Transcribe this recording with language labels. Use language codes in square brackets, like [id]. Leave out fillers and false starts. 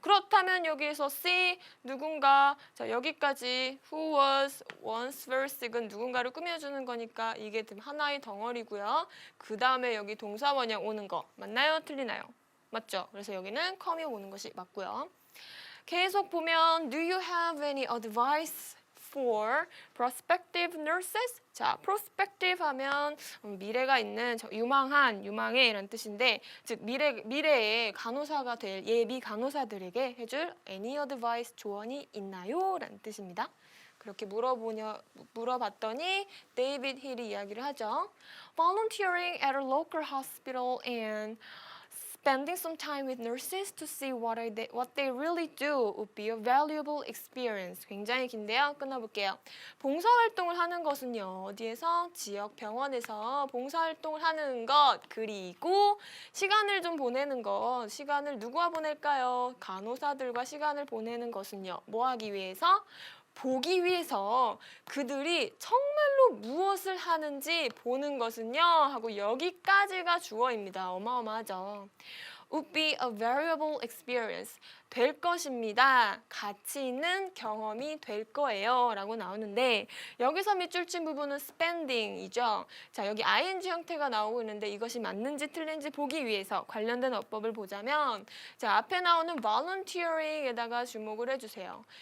[ko] 그렇다면 여기에서 see 누군가 자 여기까지 who was once verse 이건 누군가를 꾸며주는 거니까 이게 하나의 덩어리고요. 그 다음에 여기 동사 원형 오는 거 맞나요? 틀리나요? 맞죠? 그래서 여기는 come이 오는 것이 맞고요. [en] 계속 보면 Do you have any advice for prospective nurses? [ko] 자, prospective 하면 미래가 있는 유망의 이런 뜻인데 즉 미래의 간호사가 될 예비 간호사들에게 해줄 any advice 조언이 있나요? 라는 뜻입니다. 그렇게 물어봤더니 데이비드 힐이 이야기를 하죠. [en] Volunteering at a local hospital and Spending some time with nurses to see what they really do would be a valuable experience. [ko] 굉장히 긴데요. 끊어볼게요. 봉사활동을 하는 것은요. 어디에서? 지역 병원에서 봉사활동을 하는 것. 그리고 시간을 좀 보내는 것. 시간을 누구와 보낼까요? 간호사들과 시간을 보내는 것은요. 뭐 하기 위해서? 보기 위해서 그들이 정말로 무엇을 하는지 보는 것은요 하고 여기까지가 주어입니다. 어마어마하죠. [en] would be a variable experience. [ko] 될 것입니다. 가치 있는 경험이 될 거예요. 라고 나오는데 여기서 밑줄 친 부분은 spending이죠. 자, 여기 ing 형태가 나오고 있는데 이것이 맞는지 틀린지 보기 위해서 관련된 어법을 보자면 자, 앞에 나오는 volunteering에다가 주목을 해주세요.